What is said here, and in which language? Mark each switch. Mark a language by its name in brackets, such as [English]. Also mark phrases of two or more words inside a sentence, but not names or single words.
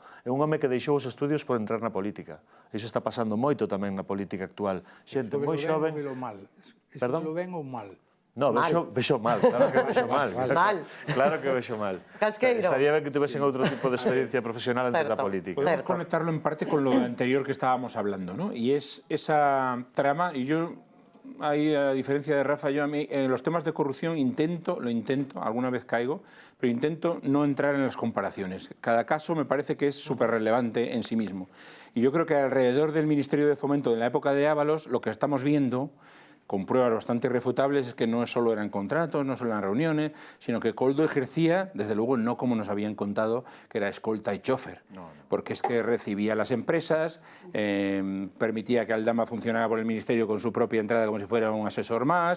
[Galician] É un home que deixou os estudios por entrar na política. Iso está pasando moito tamén na política actual. Xente moi xoven... Perdón? Velo ben ou mal? No, vexo mal, claro que vexo mal. Claro que vexo mal. Casqueiro. Estaría ben que tuvesen outro tipo de experiencia profesional antes da política. [Spanish] Podemos conectarlo en parte con lo anterior que estábamos hablando, ¿no? Y es esa trama, y yo, ahí a diferencia de Rafa, yo a mí, en los temas de corrupción lo intento, alguna vez caigo, pero intento no entrar en las comparaciones. Cada caso me parece que es súper relevante en sí mismo. Y yo creo que alrededor del Ministerio de Fomento, en la época de Ábalos, lo que estamos viendo, con pruebas bastante irrefutables, es que no solo eran contratos, no solo eran reuniones, sino que Coldo ejercía, desde luego no como nos habían contado, que era escolta y chofer, porque es que recibía las empresas, permitía que Aldama funcionara por el Ministerio con su propia entrada como si fuera un asesor más.